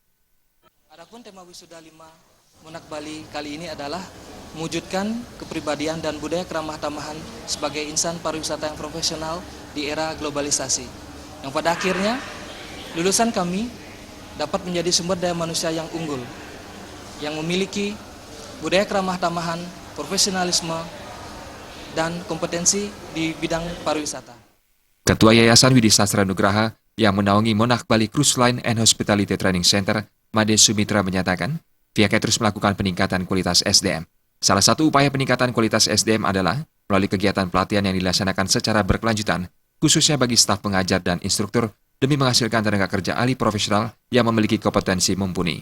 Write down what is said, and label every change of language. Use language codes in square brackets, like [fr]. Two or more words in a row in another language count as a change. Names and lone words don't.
[id] Adapun tema wisuda 5 Monarch Bali kali ini adalah mewujudkan kepribadian dan budaya keramah tamahan sebagai insan pariwisata yang profesional di era globalisasi. Yang pada akhirnya lulusan kami dapat menjadi sumber daya manusia yang unggul, yang memiliki budaya keramah tamahan, profesionalisme, dan kompetensi di bidang pariwisata. Ketua Yayasan Widi Sastra Nugraha yang menaungi Monarch Bali Cruise Line and Hospitality Training Center, Made Sumitra menyatakan, pihaknya terus melakukan peningkatan kualitas SDM. Salah satu upaya peningkatan kualitas SDM adalah melalui kegiatan pelatihan yang dilaksanakan secara berkelanjutan, khususnya bagi staf pengajar dan instruktur, demi menghasilkan tenaga kerja ahli profesional yang memiliki kompetensi mumpuni.